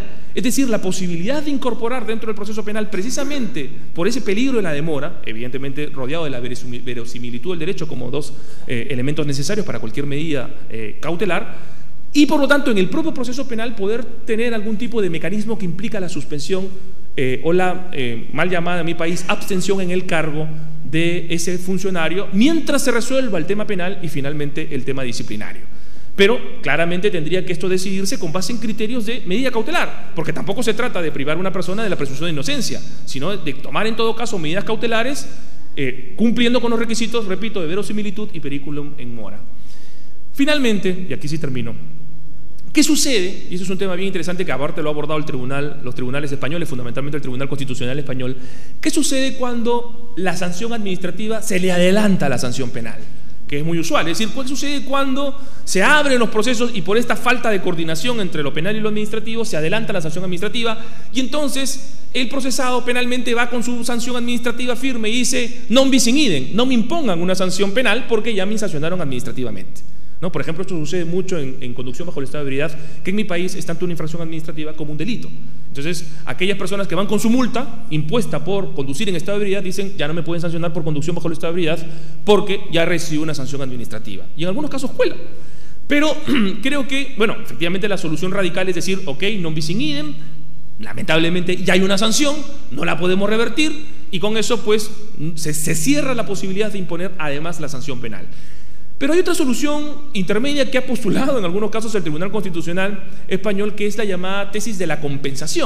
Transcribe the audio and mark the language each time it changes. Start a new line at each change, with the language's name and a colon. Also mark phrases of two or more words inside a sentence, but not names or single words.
Spanish: Es decir, la posibilidad de incorporar dentro del proceso penal, precisamente por ese peligro de la demora, evidentemente rodeado de la verosimilitud del derecho como 2 elementos necesarios para cualquier medida cautelar, y por lo tanto en el propio proceso penal poder tener algún tipo de mecanismo que implica la suspensión o la mal llamada en mi país abstención en el cargo de ese funcionario mientras se resuelva el tema penal y finalmente el tema disciplinario. Pero claramente tendría que esto decidirse con base en criterios de medida cautelar, porque tampoco se trata de privar a una persona de la presunción de inocencia, sino de tomar en todo caso medidas cautelares cumpliendo con los requisitos, repito, de verosimilitud y
Latin: periculum in mora.
Spanish: Finalmente, y aquí sí termino, ¿qué sucede? Y eso es un tema bien interesante que aparte lo ha abordado los tribunales españoles, fundamentalmente el Tribunal Constitucional Español. ¿Qué sucede cuando la sanción administrativa se le adelanta a la sanción penal? Que es muy usual. Es decir, ¿qué sucede cuando se abren los procesos y por esta falta de coordinación entre lo penal y lo administrativo se adelanta la sanción administrativa y entonces el procesado penalmente va con su sanción administrativa firme y dice
Latin: non bis in idem,
Spanish: no me impongan una sanción penal porque ya me sancionaron administrativamente? ¿No? Por ejemplo, esto sucede mucho en conducción bajo el estado de ebriedad, que en mi país es tanto una infracción administrativa como un delito. Entonces, aquellas personas que van con su multa impuesta por conducir en estado de ebriedad dicen ya no me pueden sancionar por conducción bajo el estado de ebriedad porque ya recibió una sanción administrativa. Y en algunos casos cuela. Pero creo que, bueno, efectivamente la solución radical es decir,
Latin: ok, non bis in idem,
Spanish: lamentablemente ya hay una sanción, no la podemos revertir y con eso pues se cierra la posibilidad de imponer además la sanción penal. Pero hay otra solución intermedia que ha postulado en algunos casos el Tribunal Constitucional Español, que es la llamada tesis de la compensación.